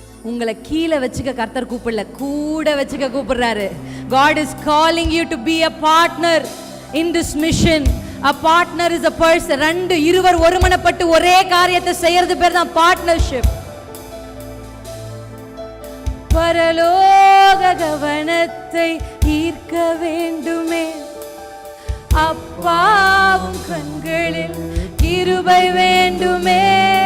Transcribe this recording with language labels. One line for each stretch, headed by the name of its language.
Tamil: உங்களை கீழே வச்சுக்க கர்த்தர் கூப்பிடல, கூட வச்சுக்க கூப்பிடுறாரு.
English: God is calling you to be a partner in this mission. A partner is a person.
Tamil: இருவர் ஒருமனப்பட்டு ஒரே காரியத்தை செய்யறது பேர் தான் பார்ட்னர்ஷிப். பரலோக கவனத்தை ஈர்க்க வேண்டுமே. அப்பாவும் கண்களில் கிருபை வேண்டுமே.